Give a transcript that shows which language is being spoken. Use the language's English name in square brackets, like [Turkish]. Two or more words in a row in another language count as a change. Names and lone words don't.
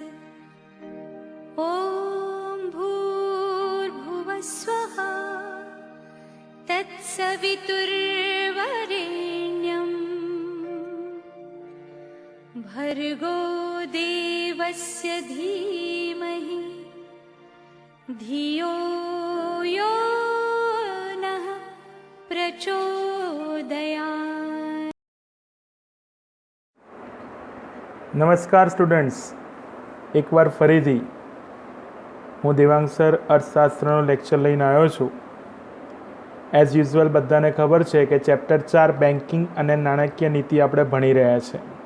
[Sanskrit] ॐ भूर्भुवस्वः तत्सवितुर्वरेण्यं भर्गो देवस्य धीमहि धियो यो नः प्रचोदयात्। [Gujarati] નમસ્કાર સ્ટુડન્ટ્સ, એકવાર ફરીથી હું દેવાંગ સર અર્થશાસ્ત્રનો લેક્ચર લઈને આવ્યો છું. [English] as usual [Gujarati] બધાને ખબર છે કે ચેપ્ટર 4 બેન્કિંગ અને નાણાકીય નીતિ આપણે ભણી રહ્યા છે.